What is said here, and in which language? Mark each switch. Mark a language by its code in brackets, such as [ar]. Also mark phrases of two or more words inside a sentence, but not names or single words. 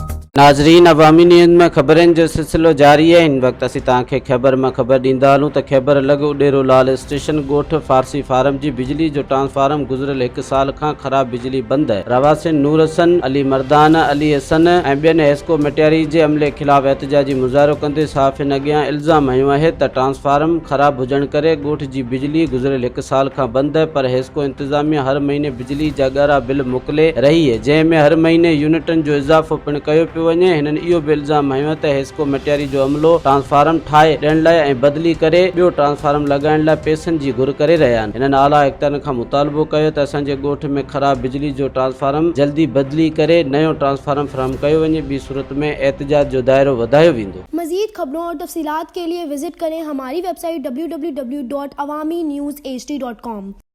[sd] नाज़रीन, अवामी न्यूज़ में ख़बरनि जो सिलसिलो जारी है। इन वक्त असीं तव्हांखे खैबर में ख़बर ॾींदा हलूं त खैबर लॻ ओॾेरोलाल स्टेशन ॻोठ फारसी फारम जी बिजली जो ट्रांसफार्म गुज़रियल 1 साल खां ख़राब बिजली बंद है। रवासिन नूर हसन, अली मर्दान, अली हसन ऐं ॿियनि हेस्को मटियारी जे अमले ख़िलाफ़ एहतजाजी मुज़ाहिरो कंदे सहाफ़ियुनि अॻियां इल्ज़ाम हयो आहे त ट्रांसफार्म ख़राब हुजण करे ॻोठ जी बिजली गुज़रियल 1 साल खां बंद है। पर हेस्को इंतज़ामिया हर महीने बिजली जा ॻाढ़ा बिल मोकिले रही है, जंहिंमें हर महीने यूनिटनि जो इज़ाफ़ो पिणु कयो पियो वञे। हिननि इहो बि इल्ज़ाम हयो त हेस्को मटियारी जो अमलो ट्रांसफार्म ठाहे ॾियण लाइ ऐं बदिली करे ॿियो ट्रांसफार्म लॻाइण लाइ पैसनि जी घुर करे रहिया आहिनि। हिननि आला इख़्तियारनि खां मुतालबो कयो त असांजे ॻोठ में ख़राब बिजली जो ट्रांसफार्म जल्दी बदिली करे नयो ट्रांसफार्म फराहम कयो वञे, ॿी सूरत में एहतजाज जो दायरो वधायो वेंदो। [ur] مزید خبروں اور تفصیلات کے لیے وزٹ کریں ہماری ویب سائٹ www.awamiNewsHD.com.